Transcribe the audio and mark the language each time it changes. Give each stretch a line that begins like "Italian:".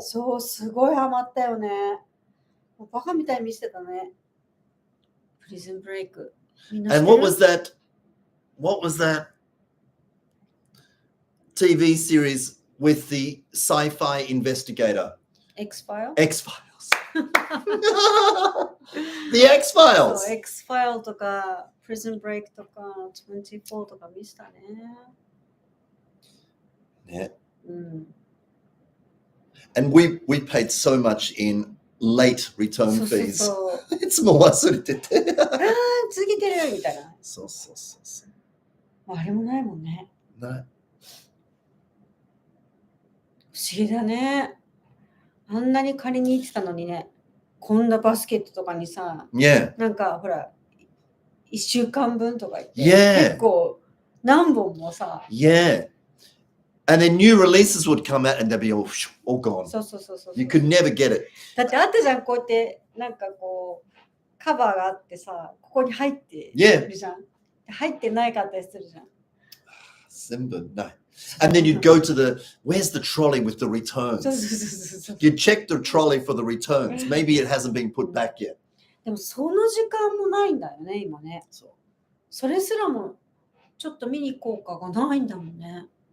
Japanese: そうすごいハマったよね。もうバカみたいに見せてたね。プリズンブレイク。
English: And what was that TV series with the sci-fi investigator? X-File? X-Files. The X-Files.
Japanese: そう、X-File とか、プリズンブレイクとか、24とか見せたね。
English: Yeah.
Japanese: うん。
English: And we paid so much in late return
Japanese: そうそう
English: fees.
Japanese: そう。いつも忘れてて。ああ、続けてるみたいな。そうそうそうそう。あれもないもんね。ない。不思議だね。あんなに借りに行ってたのにね、こんなバスケットとかにさ、
English: Yeah.
Japanese: なんかほら、1週間分とか言って、
English: Yeah.
Japanese: 結構何本もさ、
English: Yeah. And then new releases would come out and they'd be all gone.
Japanese: そうそうそうそう。
English: You could never get it.
Japanese: だってあったじゃん、こうやってなんかこうカバーがあってさ、ここに入ってるじゃん。入ってないかったりするじゃん。
English: Simba, no. And then you'd go to where's the trolley with the returns?
Japanese: そうそうそうそう。
English: You'd check the trolley for the returns. Maybe it hasn't been put back yet.
Japanese: でもその時間もないんだよね、今ね。それすらもちょっと見に行こうかがないんだもんね。